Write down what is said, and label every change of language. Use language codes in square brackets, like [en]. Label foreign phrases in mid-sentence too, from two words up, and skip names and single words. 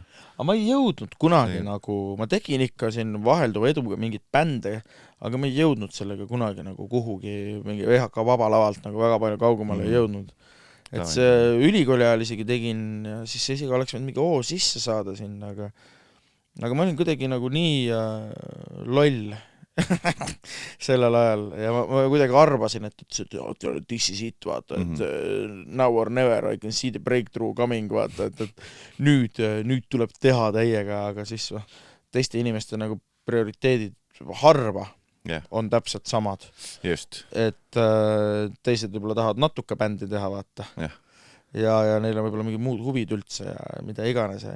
[et] Aga ma ei jõudnud kunagi nagu, ma tegin ikka siin vahelduva eduga mingit bände, aga ma ei jõudnud sellega kunagi nagu kuhugi mingi VHK vabalavalt nagu väga palju kaugemale ei jõudnud. Et see ülikooli ajal isegi tegin ja siis isegi oleks võinud mingi sisse saada sinna, aga ma olin kuidagi nagu nii loll sellel ajal ja ma kuidagi arvasin, et [en] this is it, [et] vaata, et [en] now or never, I can see the breakthrough coming, [et] vaata, et nüüd tuleb teha täiega, aga siis teiste inimeste nagu prioriteedid harva on täpselt samad. Just. Et teised võib-olla tahavad natuke bändi teha, vaata. Ja neil on võib-olla mingi muud huvid üldse ja mida iganes on.